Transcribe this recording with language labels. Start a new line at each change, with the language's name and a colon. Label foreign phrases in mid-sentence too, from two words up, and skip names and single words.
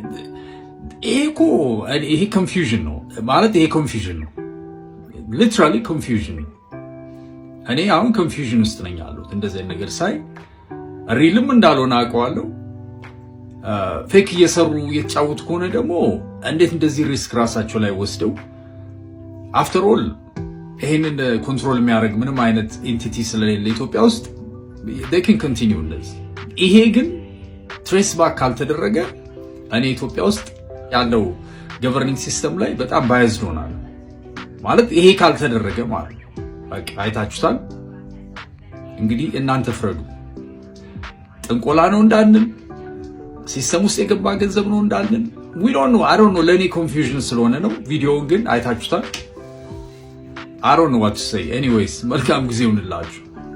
Amharic: ይሄ ኮንፊውዥን ነው ማለት ይሄ ኮንፊውዥን ነው፣ ሊትራሊ ኮንፊውዥን ነው። እኔ አሁን ኮንፊውዥን ውስጥ ነኝ ያለሁት። እንደዚህ ነገር ሳይ ሪልም እንዳልሆነ አውቀዋለሁ። ፌክ እየሰሩ እየተጫወቱ ከሆነ ደግሞ እንዴት እንደዚህ ሪስክ ራሳቸው ላይ ወስደው
English: after all
Amharic: ይሄንን ኮንትሮል የሚያደርግ ምንም አይነት ኤንቲቲ ስለሌለ ኢትዮጵያ ውስጥ they
English: can continue
Amharic: እንደዚህ። ይሄ ግን
English: trace back
Amharic: ካልተደረገ እኔ ኢትዮጵያ ውስጥ ያለው
English: governing system
Amharic: ላይ በጣም ባያዝድ ሆናል ማለት ይሄ ካልተደረገ ማለት በቃ አይታችሁታል። እንግዲህ እናንተ ፍረዱ። ጥንቆላ ነው እንዳንል፣ ሲስተም ውስጥ የገባ ገንዘብ ነው እንዳንል
English: we don't know I don't know።
Amharic: ለኔ ኮንፊውዥን ስለሆነ ነው። ቪዲዮውን ግን አይታችሁታል።
English: I don't know what to say anyways።
Amharic: መልካም ጊዜ ይሁንላችሁ።